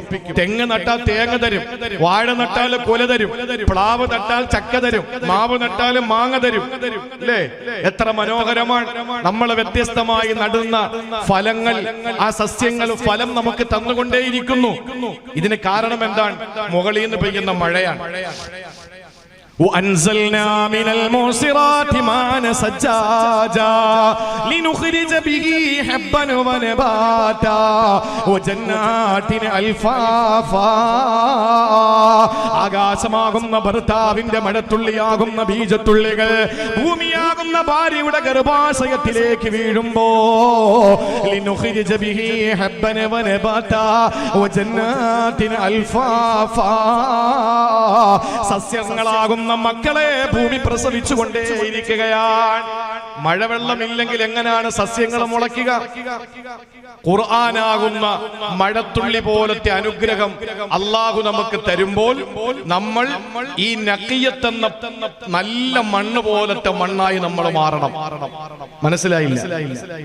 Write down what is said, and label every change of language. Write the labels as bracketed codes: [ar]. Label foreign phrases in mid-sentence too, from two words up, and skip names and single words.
[ml] തെങ്ങ് നട്ടാൽ തേങ്ങ തരും, വാഴ നട്ടാൽ കൊല തരും, പ്ലാവ് നട്ടാൽ ചക്ക തരും, മാവ് നട്ടാൽ മാങ്ങ തരും. അല്ലേ? എത്ര മനോഹരമാണ്. നമ്മൾ വ്യത്യസ്തമായി നടുന്ന ഫലങ്ങൾ, ആ സസ്യങ്ങൾ ഫലം നമുക്ക് തന്നുകൊണ്ടേയിരിക്കുന്നു. ഇതിന് കാരണം എന്താണ്? മുകളിൽ നിന്ന് പെയ്യുന്ന മഴയാണ്. [ar] وأنزلنا من المعصرات ماء ثجاجا لنخرج به حبا ونباتا وجنات ألفافا. [ml] ആകാശമാകുന്ന ഭർത്താവിന്റെ മഴത്തുള്ളിയാകുന്ന ബീജത്തുള്ളികൾ ഭൂമിയാകുന്ന ഭാര്യയുടെ ഗർഭാശയത്തിലേക്ക് വീഴുമ്പോ, [ar] لنخرج به حبا ونباتا وجنات ألفافا. [ml] സസ്യങ്ങളാകുന്ന മക്കളെ ഭൂമി പ്രസവിച്ചുകൊണ്ടേയിരിക്കുകയാണ്. മഴവെള്ളമില്ലെങ്കിൽ എങ്ങനെയാണ് സസ്യങ്ങൾ മുളയ്ക്കുക? ഖുർആനാകുന്ന മഴത്തുള്ളി പോലത്തെ അനുഗ്രഹം അള്ളാഹു നമുക്ക് തരുമ്പോൾ നമ്മൾ ഈ നഖിയത്തെന്ന നല്ല മണ്ണ് പോലത്തെ മണ്ണായി നമ്മൾ മാറണം.